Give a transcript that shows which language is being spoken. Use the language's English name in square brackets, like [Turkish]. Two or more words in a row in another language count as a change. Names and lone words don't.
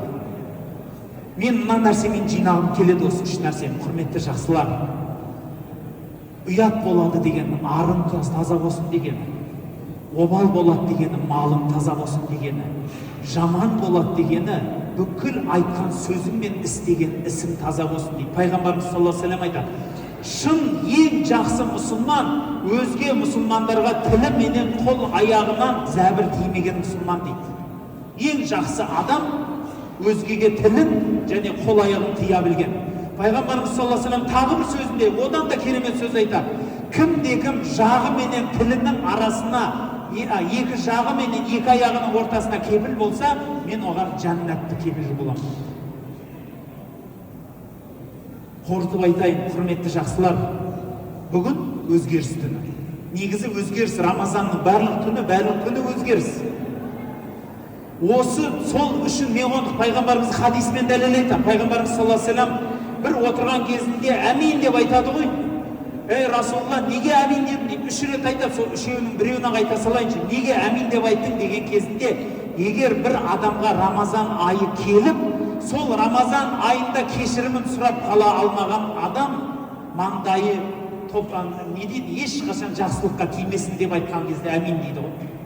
[Kazakh] Мен мына нәрсемен жинағым келеді, осы үш нәрсені, құрметті жақсылар. Ұят болады дегені, арың таза болсын дегені, обал болады дегені, малың таза болсын дегені, жаман болады дегені, бүкіл айтқан сөзің мен істеген ісің таза болсын дейді. Пайғамбарымыз [Arabic] صلى الله عليه وسلم [Kazakh] айтады: шын ең жақсы мұсылман өзге мұсылмандарға тілі менен қол аяғынан зәбір тимеген мұсылман дейді. Ең жақсы адам өзгеге тілін және қол аяғын тия білген. Пайғамбарымыз [Arabic] صلى الله عليه وسلم [Kazakh] тағы бір сөзінде одан да керемет сөз айтады: кім жағы менен тілінің арасына, екі жағы менен екі аяғының ортасына кепіл болса, мен оған жәннатты кепіл боламын. Қорытып айтайын, құрметті жақсылар, бүгін өзгеріс түні. Негізі өзгеріс, Рамазанның барлық түні өзгеріс. Осы сол үшін мен оны пайғамбарымыз хадиспен дәлел айтады. Пайғамбарымыз [Arabic] صلى الله عليه وسلم [Kazakh] бір отырған кезінде әмин деп айтады ғой. Ей Расулалла, неге әмин дедің дейді. Үш рет айтады, сол үшеуінің біреуіне айта салайыншы. Неге әмин деп айттың деген кезінде, егер бір адамға Рамазан айы келіп, сол Рамазан айында кешірімін сұрап қала алмаған адам маңдайы топан, не дейді, ешқашан жақсылыққа тимесін деп айтқан кезде әмин дейді ғой.